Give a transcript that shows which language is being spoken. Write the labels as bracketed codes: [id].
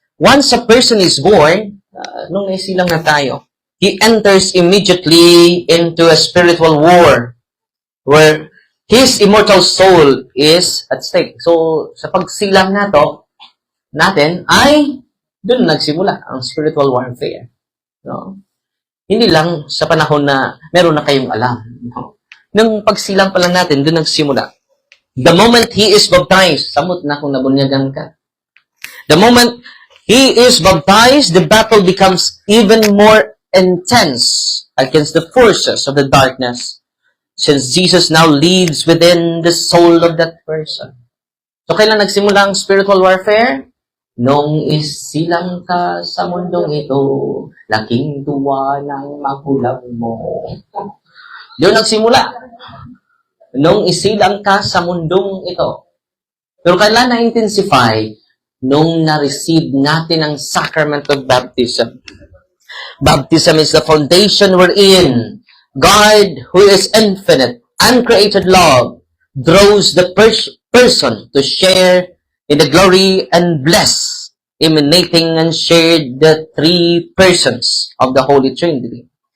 [en] Once a person is born, [tl] nung isilang na tayo, [en] he enters immediately into a spiritual war where his immortal soul is at stake. [tl] So, sa pagsilang natin ay doon nagsimula ang spiritual warfare. No? Hindi lang sa panahon na meron na kayong alam. No? Nung pagsilang pa lang natin, doon nagsimula. [en] The moment he is baptized, [tl] samot na kung nabunyagan ka. [en] The moment he is baptized, the battle becomes even more intense against the forces of the darkness, since Jesus now lives within the soul of that person. [tl] So, kailan nagsimula ang spiritual warfare? Nung isilang ka sa mundong ito, laking tuwa ng magulang mo. Doon nagsimula. Nung isilang ka sa mundong ito. Pero kailan na-intensify? Nung na-receive natin ang [en] sacrament of baptism. Baptism is the foundation wherein God, who is infinite, uncreated love, draws the person to share in the glory and bliss, emanating and shared the three persons of the Holy Trinity.